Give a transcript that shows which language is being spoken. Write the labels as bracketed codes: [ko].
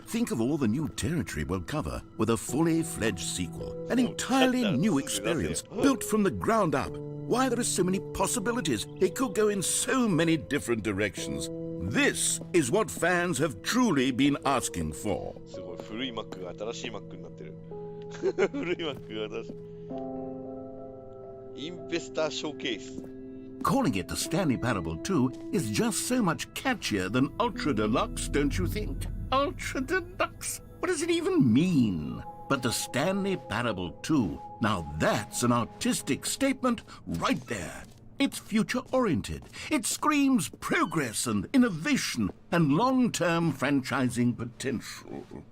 [en] Think of all the new territory we'll cover with a fully fledged sequel. An entirely new experience, built from the ground up. Why, there are so many possibilities. It could go in so many different directions. This is what fans have truly been asking for. [ja] すごい、古い Mac が新しい Mac になってる。古い Mac が新しい。インベスターショーケース。 [en] Calling it the Stanley Parable 2 is just so much catchier than Ultra Deluxe, don't you think? Ultra Deluxe? What does it even mean? But the Stanley Parable 2, now that's an artistic statement right there. It's future-oriented. It screams progress and innovation and long-term franchising potential.